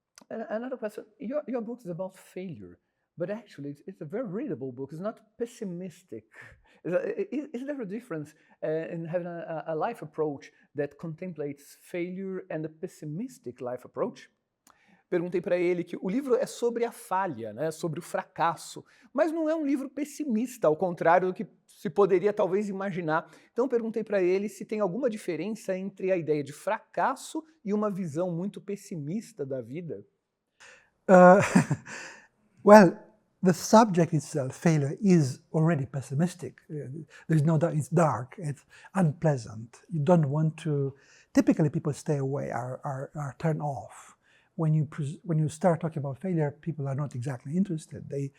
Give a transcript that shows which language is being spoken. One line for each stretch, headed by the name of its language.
English: Another question. Your book is about failure, but actually it's a very readable book. It's not pessimistic. Is there a difference in having a life approach that contemplates failure and a pessimistic life approach?
Portuguese: Perguntei para ele que o livro é sobre a falha, né, sobre o fracasso, mas não é um livro pessimista, ao contrário do que se poderia talvez imaginar. Então perguntei para ele se tem alguma diferença entre a ideia de fracasso e uma visão muito pessimista da vida.
English: Well, the subject itself, failure, is already pessimistic. There's no doubt. It's dark. It's unpleasant. You don't want to typically people stay away, are turned off. When you start talking about failure, people are not exactly interested.